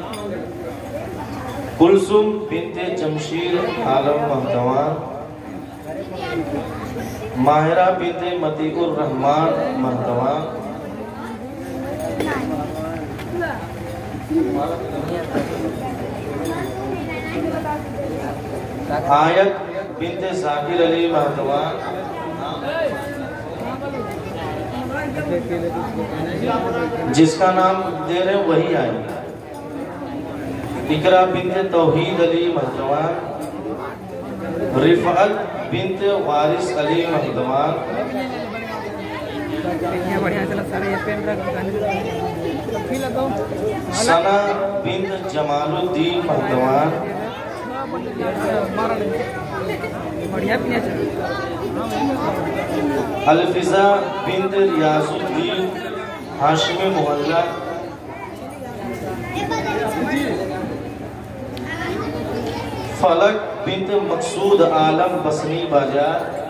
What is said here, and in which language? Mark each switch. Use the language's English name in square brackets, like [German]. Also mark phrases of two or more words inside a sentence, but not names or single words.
[Hindi] कुलसुम बिनते जमशीर आलम महतवान, माहिरा बिनते मतीउर रहमान महतवान, आयत बिनते जाकिर अली महतवान, जिसका नाम दे रहे वही आएगा। इकरा बिनते तौहीद अली महतवान, रिफअत बिनते वारिस अली महतवान, सना बिनत जमालुद्दीन महतवान, अलफिजा बिनत रियाजुद्दीन हाशिमी मोहल्ला, फलक बिनत मकसूद आलम बसनी बाजार,